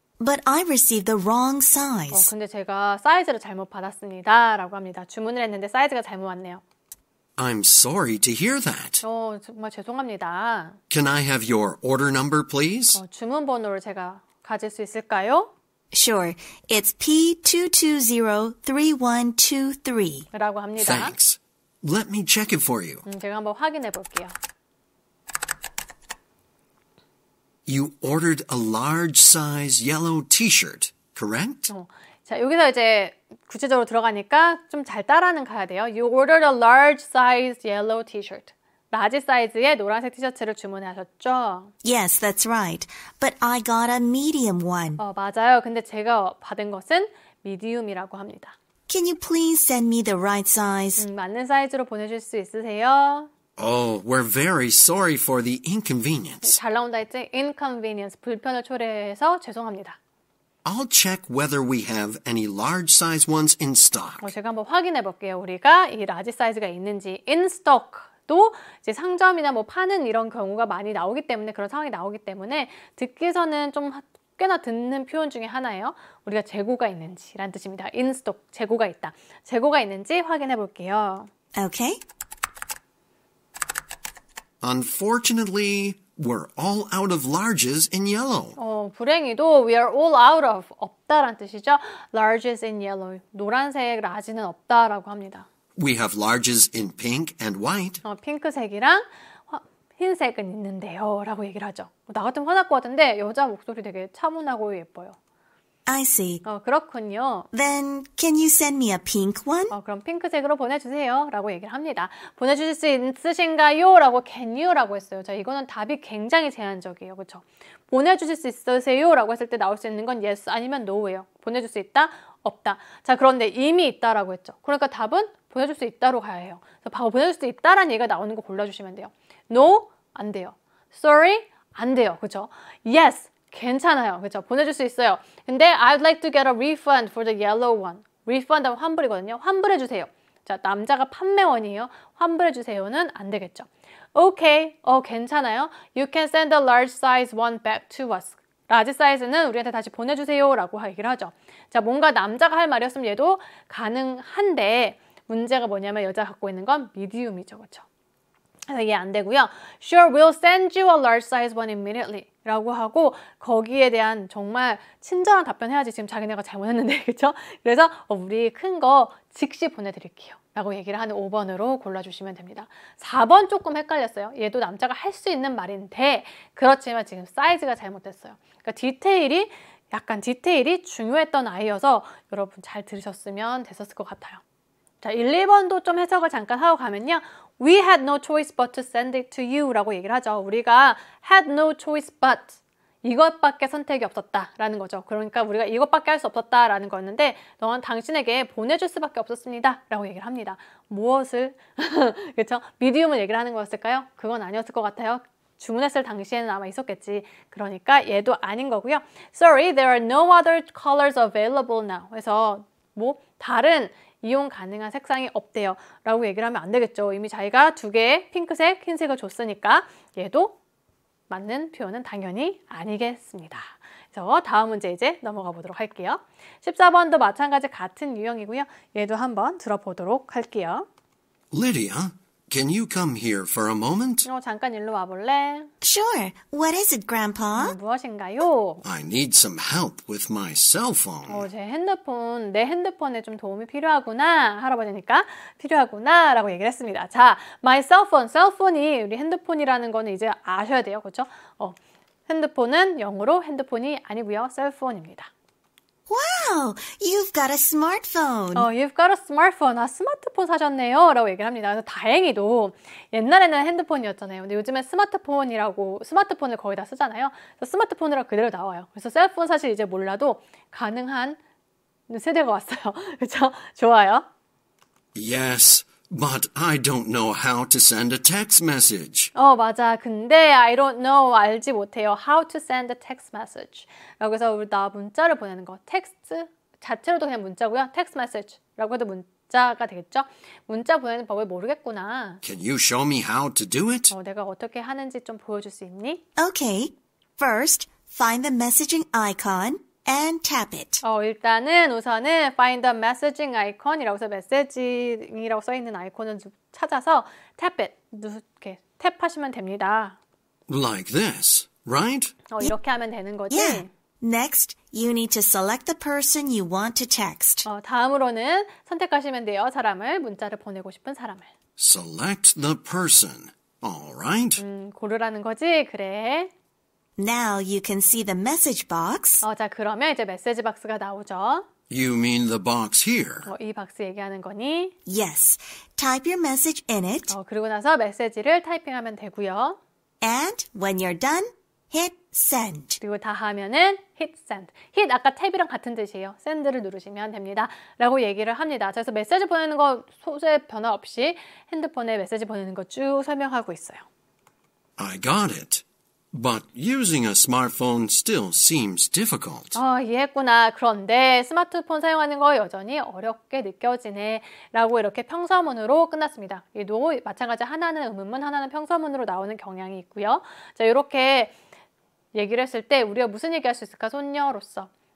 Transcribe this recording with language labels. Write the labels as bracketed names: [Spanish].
[English] but I received the wrong size. [Korean] 근데 제가 사이즈를 잘못 받았습니다. 라고 합니다. 주문을 했는데 사이즈가 잘못 왔네요. [English] I'm sorry to hear that. [Korean] 정말 죄송합니다. [English] Can I have your order number, please? [Korean] 주문 번호를 제가 가질 수 있을까요? [English] Sure, it's P2203123. [Korean] 라고 합니다. [English] Thanks. Let me check it for you. [Korean] 제가 한번 확인해 볼게요. [English] You ordered a large size yellow t-shirt, correct? [Korean] 자, 여기서 이제 구체적으로 들어가니까 좀 잘 따라는 가야 돼요. [English] You ordered a large size yellow t-shirt. [Korean] 라지 사이즈의 노란색 티셔츠를 주문하셨죠? [English] Yes, that's right. But I got a medium one. [Korean] 맞아요. 근데 제가 받은 것은 미디움이라고 합니다. [English] Can you please send me the right size? [Korean] 맞는 사이즈로 보내줄 수 있으세요? [English] Oh, we're very sorry for the inconvenience. [Korean] 잘 나온다 했지? Inconvenience, 불편을 초래해서 죄송합니다. [English] I'll check whether we have any large size ones in stock. [Korean] 제가 한번 확인해 볼게요. 우리가 이 라지 사이즈가 있는지. [English] In stock도 [Korean] 이제 상점이나 뭐 파는 이런 경우가 많이 나오기 때문에 그런 상황이 나오기 때문에 듣기에서는 좀 꽤나 듣는 표현 중에 하나예요. 우리가 재고가 있는지라는 뜻입니다. [English] In stock, [Korean] 재고가 있다. 재고가 있는지 확인해 볼게요. [English] Okay. Unfortunately, we're all out of larges in yellow. [Korean] 불행히도 [English] we are all out of, [Korean] 없다란 뜻이죠. [English] Larges in yellow, [Korean] 노란색 라지는 없다라고 합니다. [English] We have larges in pink and white. [Korean] 핑크색이랑 흰색은 있는데요 라고 얘기를 하죠. 나 같으면 화날 것 같은데 여자 목소리 되게 차분하고 예뻐요. [English] I see. [Korean] 그렇군요. [English] Then can you send me a pink one? [Korean] 그럼 핑크색으로 보내주세요 라고 얘기를 합니다. 보내주실 수 있으신가요? 라고 [English] can you [Korean] 라고 했어요. 자, 이거는 답이 굉장히 제한적이에요. 그렇죠? 보내주실 수 있으세요? 라고 했을 때 나올 수 있는 건 yes 아니면 no예요. 보내줄 수 있다? 없다. 자, 그런데 이미 있다라고 했죠. 그러니까 답은 보내줄 수 있다로 가야 해요. 그래서 바로 보내줄 수 있다라는 얘기가 나오는 거 골라주시면 돼요. No? 안 돼요. Sorry? 안 돼요. 그렇죠? Yes? 괜찮아요. 그렇죠? 보내줄 수 있어요. 근데 [English] I'd like to get a refund for the yellow one. [Korean] refund 하면 환불이거든요. 환불해주세요. 자, 남자가 판매원이에요. 환불해주세요는 안 되겠죠. Okay. 괜찮아요. [English] You can send the large size one back to us. [Korean] 라지 사이즈는 우리한테 다시 보내주세요 라고 얘기를 하죠. 자, 뭔가 남자가 할 말이었으면 얘도 가능한데 문제가 뭐냐면 여자가 갖고 있는 건 미디움이죠. 그렇죠? 그래서 이게 안 되고요. [English] Sure, we'll send you a large size one immediately. [Korean] 라고 하고 거기에 대한 정말 친절한 답변 해야지. 지금 자기네가 잘못했는데, 그렇죠? 그래서 우리 큰 거 즉시 보내드릴게요. 라고 얘기를 하는 5번으로 골라주시면 됩니다. 4번 조금 헷갈렸어요. 얘도 남자가 할 수 있는 말인데 그렇지만 지금 사이즈가 잘못됐어요. 그러니까 디테일이 중요했던 아이여서 여러분 잘 들으셨으면 됐었을 것 같아요. 자, 1, 2번도 좀 해석을 잠깐 하고 가면요. [English] We had no choice but to send it to you [Korean] 라고 얘기를 하죠. 우리가 [English] had no choice but [Korean] 이것밖에 선택이 없었다라는 거죠. 그러니까 우리가 이것밖에 할 수 없었다라는 거였는데 너는 당신에게 보내줄 수밖에 없었습니다 라고 얘기를 합니다. 무엇을? 그렇죠? 미디움을 얘기를 하는 거였을까요? 그건 아니었을 것 같아요. 주문했을 당시에는 아마 있었겠지. 그러니까 얘도 아닌 거고요. [English] Sorry, there are no other colors available now. [Korean] 그래서 뭐 다른 이용 가능한 색상이 없대요 라고 얘기를 하면 안 되겠죠. 이미 자기가 2개의 핑크색, 흰색을 줬으니까 얘도 맞는 표현은 당연히 아니겠습니다. 그래서 다음 문제 이제 넘어가 보도록 할게요. 14번도 마찬가지 같은 유형이고요. 얘도 한번 들어보도록 할게요. [English] Lydia, can you come here for a moment? [Korean] 잠깐 일로 와볼래? [English] Sure. What is it, Grandpa? [Korean] 무엇인가요? [English] I need some help with my cell phone. [Korean] 내 핸드폰에 좀 도움이 필요하구나. 할아버지니까 필요하구나 라고 얘기를 했습니다. [English] 자, my cell phone. [Korean] 셀폰이 우리 핸드폰이라는 거는 이제 아셔야 돼요. 그렇죠? 핸드폰은 영어로 핸드폰이 아니고요. 셀폰입니다. [English] Wow, you've got a smartphone. You've got a smartphone. [Korean] 스마트폰 사셨네요. 라고 얘기를 합니다. 그래서 다행히도 옛날에는 핸드폰이었잖아요. 근데 요즘엔 스마트폰을 거의 다 쓰잖아요. 그래서 스마트폰이라 그대로 나와요. 그래서 셀폰 사실 이제 몰라도 가능한 세대가 왔어요. 그렇죠? 좋아요. [English] Yes, but I don't know how to send a text message. [Korean] 맞아. 근데 [English] I don't know. [Korean] 알지 못해요. [English] How to send a text message. [Korean] 라고 해서 나 문자를 보내는 거. 텍스트 자체로도 그냥 문자고요. text message라고 해도 문자가 되겠죠? 문자 보내는 법을 모르겠구나. [English] Can you show me how to do it? [Korean] 내가 어떻게 하는지 좀 보여줄 수 있니? [English] Okay. First, find the messaging icon and tap it. [Korean] 일단은 우선은 [English] find the messaging icon [Korean] 이라고 해서 메시징이라고 써있는 아이콘을 찾아서 [English] tap it. [Korean] 이렇게 탭하시면 됩니다. [English] Like this, right? [Korean] 이렇게 하면 되는 거지? [English] Yeah. Next, you need to select the person you want to text. [Korean] 다음으로는 선택하시면 돼요. 사람을, 문자를 보내고 싶은 사람을. [English] Select the person. All right. [Korean] 고르라는 거지? 그래. [English] Now you can see the message box. [Korean] 자, 그러면 이제 메시지 박스가 나오죠. [English] You mean the box here? [Korean] 이 박스 얘기하는 거니? [English] Yes. Type your message in it. [Korean] 그리고 나서 메시지를 타이핑하면 되고요. [English] And when you're done, hit send. [Korean] 그리고 다 하면은 [English] hit send. [Korean] hit 아까 탭이랑 같은 뜻이에요. send를 누르시면 됩니다. 라고 얘기를 합니다. 그래서 메시지 보내는 거 소재 변화 없이 핸드폰에 메시지 보내는 거 쭉 설명하고 있어요. [English] I got it. But using a smartphone still seems difficult. [Korean] 이해했구나. 그런데 스마트폰 사용하는 거 여전히 어렵게 느껴지네. 라고 이렇게 평서문으로 끝났습니다. 얘도 마찬가지 하나는 의문문, 하나는 평서문으로 나오는 경향이 있고요. 자, 이렇게 얘기를 했을 때 우리가 무슨 얘기할 수 있을까? 손녀로서.